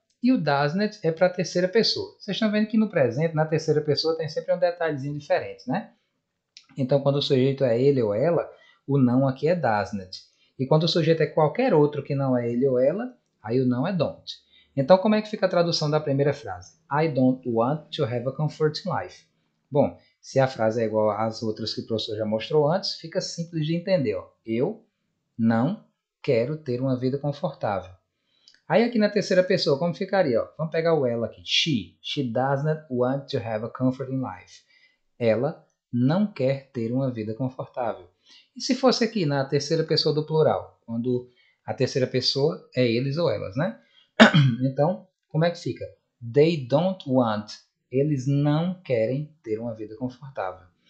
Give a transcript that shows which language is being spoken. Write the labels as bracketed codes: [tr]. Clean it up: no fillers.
[pt] E o doesn't é para a terceira pessoa. Vocês estão vendo que no presente, na terceira pessoa, tem sempre um detalhezinho diferente, né? Então, quando o sujeito é ele ou ela, o não aqui é doesn't. E quando o sujeito é qualquer outro que não é ele ou ela, aí o não é don't. Então, como é que fica a tradução da primeira frase? [en] I don't want to have a comforting life. [pt] Bom, se a frase é igual às outras que o professor já mostrou antes, fica simples de entender. Ó. Eu não quero ter uma vida confortável. Aí aqui na terceira pessoa, como ficaria? Ó? Vamos pegar o ela aqui. [en] She does not want to have a comforting life. [pt] Ela não quer ter uma vida confortável. E se fosse aqui na terceira pessoa do plural, quando a terceira pessoa é eles ou elas, né? Então, como é que fica? [en] They don't want. [pt] Eles não querem ter uma vida confortável.